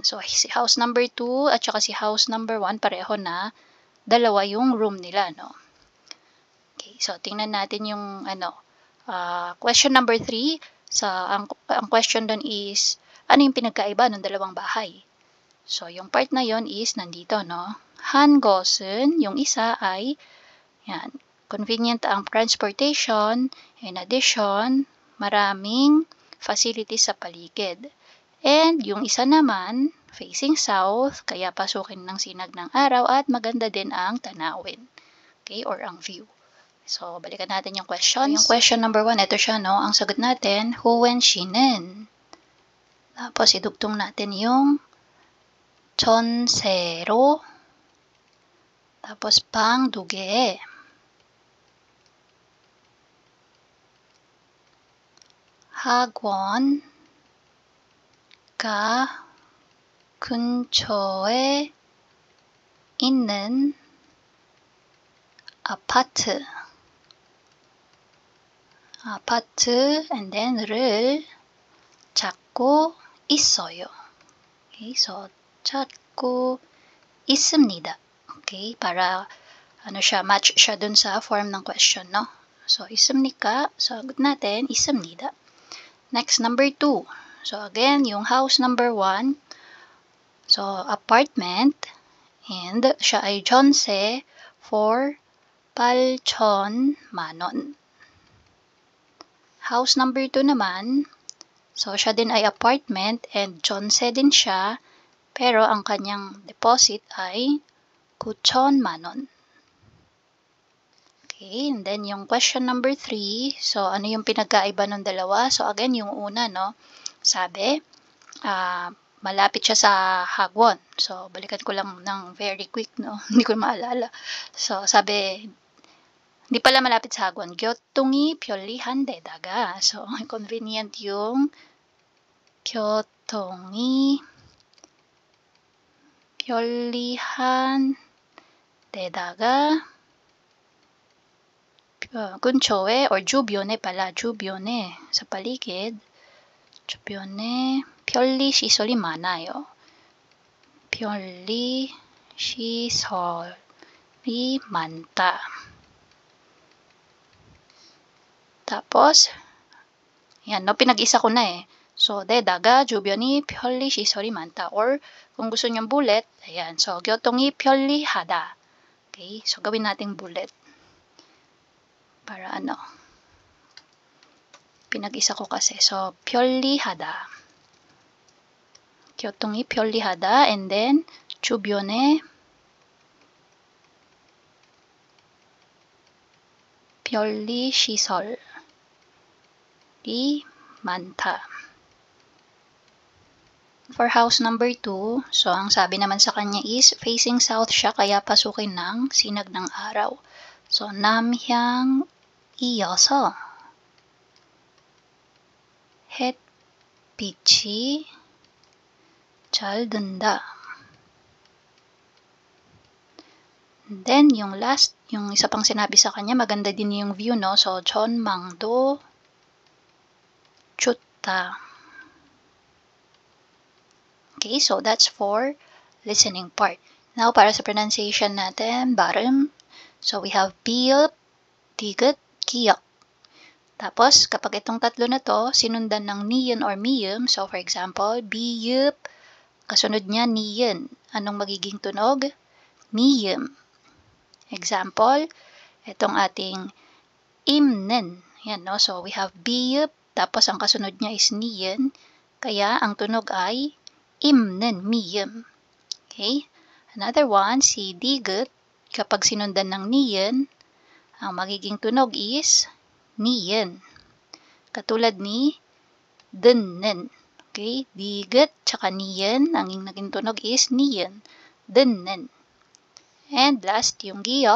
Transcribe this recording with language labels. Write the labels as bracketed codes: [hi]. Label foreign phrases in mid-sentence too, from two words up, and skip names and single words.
[tl] So, si [en] house number 2 [tl] at saka si [en] house number 1, [tl] pareho na 2 yung room nila, no? Okay. So, tingnan natin yung, [en] question number 3. [tl] So, ang question doon is, ano yung pinagkaiba ng 2 bahay? So, yung part na yon is nandito, no? [ko] 한 곳은, [tl] yung isa ay, yan, convenient ang transportation. [en] In addition, [tl] maraming facilities sa paligid. And yung isa naman, [en] facing south, [tl] kaya pasukin ng sinag ng araw at maganda din ang tanawin. Okay, or ang view. So, balikan natin yung questions. Yung [en] question number 1, [tl] ito siya, no? Ang sagot natin, Huen 씨는. Tapos, idugtong natin yung 전세로. [ko] tapos, 방 2개. 학원가 근처에 있는 아파트 [en] and then [ko] 를 찾고 있어요. [en] Okay, so [ko] 찾고 있습니다. [tl] Okay, para match siya dun sa form ng question, no? So 있습니까? Sagot natin 있습니다. [en] Next, number 2. [tl] So again, yung [en] house number 1. [tl] So apartment and siya ay 전세 for 8,000만 원. [en] House number 2 [tl] naman, so siya din ay apartment and Jonse din siya, pero ang kanyang deposit ay 9,000만 원. Okay, and then yung [en] question number 3, [tl] so ano yung pinagkaiba ng dalawa? So again, yung una, no, sabi, malapit siya sa Hagwon. So balikan ko lang ng [en] very quick, [tl] no, hindi ko maalala. So sabi, hindi pala malapit sa Hagwon, [ko] 교통이 편리한 데다가. [en] So convenient [ko] yung 교통이 편리한 데다가 근처에 or 주변에 pala, 주변에 [tl] sa paligid, [ko] 주변에 편리 시설이 많아요. 편리 시설이 많다. [tl] Tapos, yan, no, pinag-isa ko na eh. So, [ko] 데다가 주변이 편리 시설이 많다. [tl] Or, kung gusto nyong bullet, ayan. So, [ko] 교통이 편리하다. [tl] Okay, so gawin nating bullet. Para ano, pinag-isa ko kasi. So, [ko] 편리하다. 교통이 편리하다. [en] And then, [ko] 주변에 편리 시설이 많다. [tl] For [en] house number 2, [tl] so ang sabi naman sa kanya is [en] facing south [tl] siya kaya pasukin ng sinag ng araw. So, [ko] 남향 이어서 햇빛이 잘 든다. [en] And then, [tl] yung last, yung isa pang sinabi sa kanya, maganda din yung view, no? So, [ko] 전망도 좋다. [en] Okay, so that's for listening part. Now, [tl] para sa pronunciation natin, [ko] 발음. [en] So, we have 비읍, 디귿, 기역. [tl] Tapos, kapag itong tatlo na to, sinundan ng niyon or miyum. So, for example, 비읍, kasunod niya niyon. Anong magiging tunog? Miyum. Example, itong ating imnen. Yan, [en] no? So, we have 비읍, [tl] tapos ang kasunod niya is niyon. Kaya, ang tunog ay imnen, miyum. [en] Okay? Another one, [tl] si digut. Kapag sinundan ng niyon, ang magiging tunog is niyon. Katulad ni denen. Okay? Digut, tsaka niyon. Ang naging tunog is niyon. Denen. [en] And last, [tl] yung giyok.